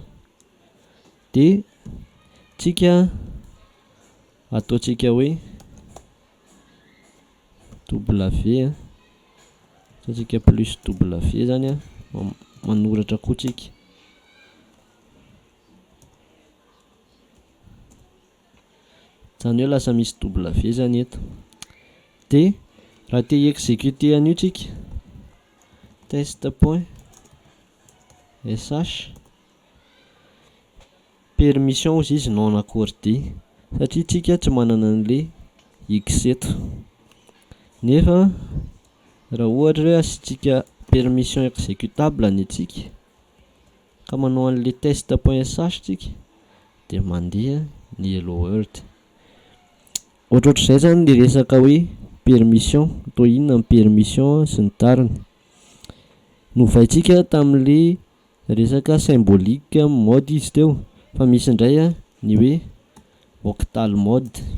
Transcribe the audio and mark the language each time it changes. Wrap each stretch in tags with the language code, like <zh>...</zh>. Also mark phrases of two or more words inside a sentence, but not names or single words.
<mg>De tsika ataontsika hoe W a, ataontsika plus W zany a manoratra koa tsika. Zany hoe lasa misy W zany eto. De raha te exécuter an'io tsika, test.sh, permission ozy izy</mg> <fr>non accordé</fr> <mg>satria tsika tsy manana an'le X eto. Nefa raha ohatra hoe asitsika</mg> <fr>permission exécutable</fr> <mg>antsika ka manao an'le test.sh tsika de mandeha ny</mg> <en>hello world.</en> <mg>Ohatrohatr'izay zany le resaka hoe permission, atao inona ny permission sy ny tariny. Novaitsika tamin'le resaka</mg> <fr>symbolique mode</fr> <mg>izy teo, fa misy indray a ny hoe</mg> <fr>octal mode.</fr>